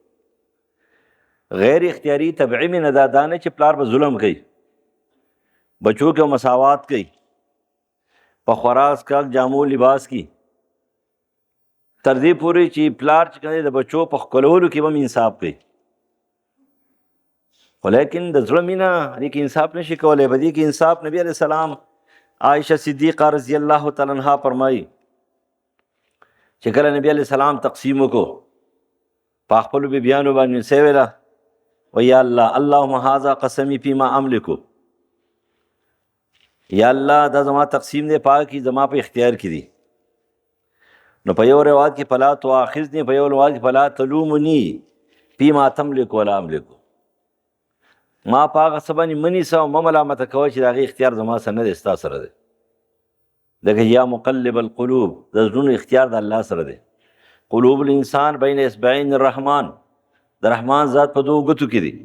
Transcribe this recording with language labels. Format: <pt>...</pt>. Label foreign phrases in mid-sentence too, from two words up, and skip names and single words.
<ps>غیر اختیاري طبعي مینه دا نه چې پلار به ظلم کوي بچو کې مساوات کوي په خوراک اسکاک جامو لباس کی تر دې پورې چې پلار چې کوي د بچو په ښکلولو کې هم انصاف کوي خو لیکن د زړه مینه دې کې انصاف نشي کولی. په دې کې انصاف نبی علیه السلام عایشه صدیقه</ps> <ar>رضی الله تعالی عنها</ar> <ps>فرمایي چې کله نبی علیه السلام تقسیم وکړو په خپلو بیبیانو باندې څه ویله و</ps> <ar>یا الله اللهم هذا قسمی فيما املکو، یا الله</ar> <ps>دا زما تقسیم دی پاک کی زما په اختیار کې دي. نو په یو روایت کې</ps> <ar>فلا تؤاخذني،</ar> <ps>په یو روایت کې</ps> <ar>فلا تلومني فيما تملك ولا املک،</ar> <ps>ما په هغه څه باندې مه نیسه او مه ملامته کوه چې د هغې اختیار زما سره نه دی، ستا سره دی. ځکه</ps> <ar>یا مقلب القلوب،</ar> <ps>د زړونو اختیار د الله سره دی.</ps> <ar>قلوب الانسان بین اصبعین الرحمن،</ar> <ps>د رحمان ذات په دوو ګوتو کې دی.</ps>